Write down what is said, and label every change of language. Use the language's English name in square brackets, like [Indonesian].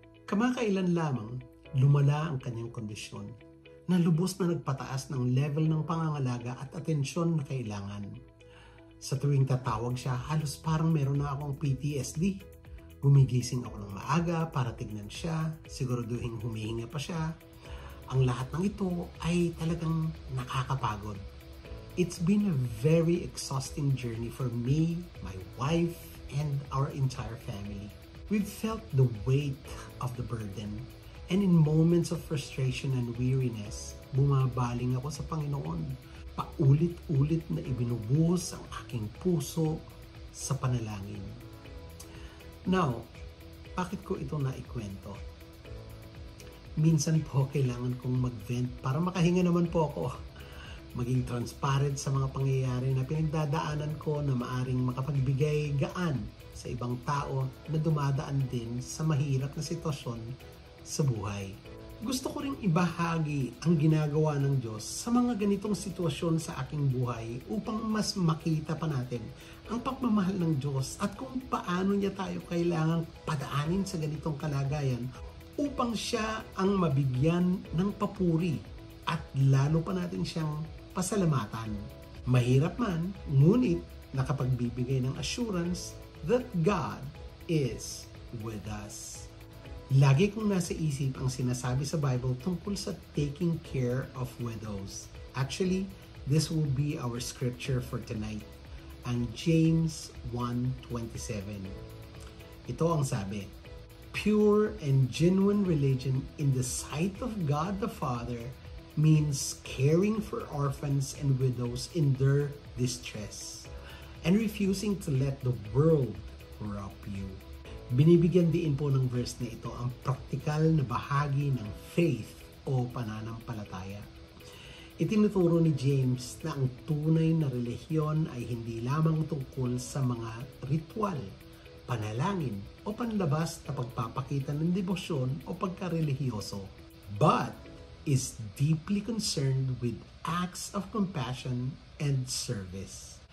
[Filipino] Kamakailan lamang lumala ang kanyang kondisyon na lubos na nagpataas ng level ng pangangalaga at atensyon na kailangan. Sa tuwing tatawag siya, halos parang meron na akong PTSD. Gumigising ako ng maaga para tignan siya, siguraduhin humihinga pa siya. Ang lahat ng ito ay talagang nakakapagod. [English] It's been a very exhausting journey for me, my wife, and our entire family. We've felt the weight of the burden, and in moments of frustration and weariness, [Filipino] bumabaling ako sa Panginoon. Paulit-ulit na ibinubuhos ang aking puso sa panalangin. Now, bakit ko ito naikwento? Minsan po kailangan kong mag-vent para makahinga naman po ako. Maging transparent sa mga pangyayari na pinagdadaanan ko na maaring makapagbigay gaan sa ibang tao na dumadaan din sa mahirap na sitwasyon sa buhay. Gusto ko ring ibahagi ang ginagawa ng Diyos sa mga ganitong sitwasyon sa aking buhay upang mas makita pa natin ang pagmamahal ng Diyos at kung paano niya tayo kailangang padaanin sa ganitong kalagayan upang siya ang mabigyan ng papuri at lalo pa natin siyang pasalamatan. Mahirap man, ngunit nakapagbibigay ng assurance [English] that God is with us. [Filipino] Lagi kong nasa isip ang sinasabi sa Bible tungkol sa [English] taking care of widows. Actually, this will be our scripture for tonight, ang James 1:27. [Filipino] Ito ang sabi, [English] "Pure and genuine religion in the sight of God the Father means caring for orphans and widows in their distress and refusing to let the world corrupt you." [Filipino] Binibigyan din po ng verse na ito ang praktikal na bahagi ng faith o pananampalataya. Itinuturo ni James na ang tunay na relihiyon ay hindi lamang tungkol sa mga ritual, panalangin o panlabas na pagpapakita ng debosyon o pagkarelihiyoso, [English] but is deeply concerned with acts of compassion and service.